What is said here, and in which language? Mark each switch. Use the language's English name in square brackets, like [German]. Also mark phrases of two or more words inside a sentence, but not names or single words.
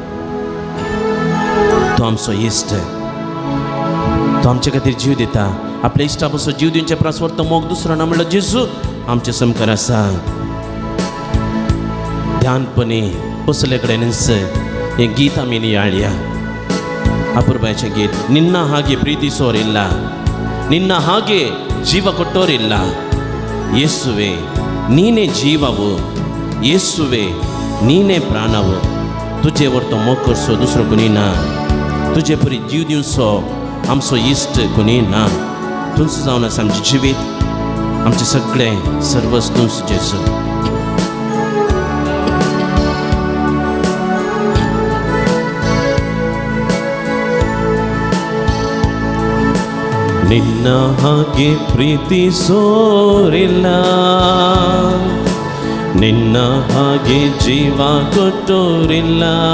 [Konkani] तो आमचो इश्ट. तो आमचे खातीर जीव दिता. आपल्या इश्टा पासून जीव दिवचे प्रस्वर्त मोग दुसरो ना म्हणल्यार जेजू आमचे समकार आसा. ध्यानपणी बसले कडेनच हें गीत आमी नियाळया. अपूर्वाच गीत. [Kannada] ನಿನ್ನ ಹಾಗೆ ಪ್ರೀತಿಸೋರಿಲ್ಲ, ನಿನ್ನ ಹಾಗೆ ಜೀವ ಕೊಟ್ಟೋರಿಲ್ಲ. ಯೇಸುವೆ ನೀನೇ ಜೀವವು, ಯೇಸುವೆ ನೀನೇ प्राणವು. [Konkani] तुझे वरतो मोग करचो दुसरो कोणी ना. तुझे परी जीव दिवचो आमचो इश्ट कोणी ना. तुमचो जावन आसा आमचें जिवीत, आमचें सगळें सर्वस तुमचो जेजू. [Kannada] ನಿನ್ನ ಹಾಗೆ ಪ್ರೀತಿಸೋರಿಲ್ಲ, ನಿನ್ನ ಹಾಗೆ ಜೀವ ಕೊಟ್ಟೋರಿಲ್ಲ.